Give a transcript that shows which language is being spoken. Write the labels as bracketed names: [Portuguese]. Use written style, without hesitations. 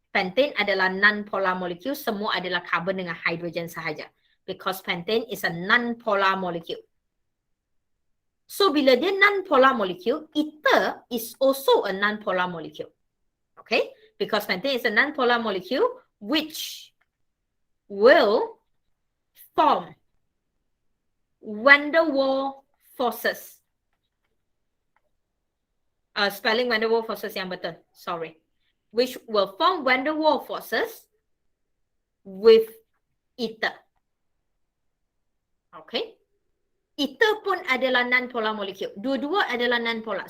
[Malay] Pentane adalah non-polar molecule. Semua adalah carbon dengan hydrogen sahaja. [English] Because pentane is a non-polar molecule. So, [Malay] bila dia [English] non-polar molecule, ether is also a non-polar molecule. Okay? Because pentane is a non-polar molecule which will form van der Waals forces. [Malay] Spelling van der Waals forces yang betul. Sorry. [English] Which will form van der Waals forces with ether. Okay. [Malay] Ether pun adalah non-polar molecule. Dua-dua adalah non-polar.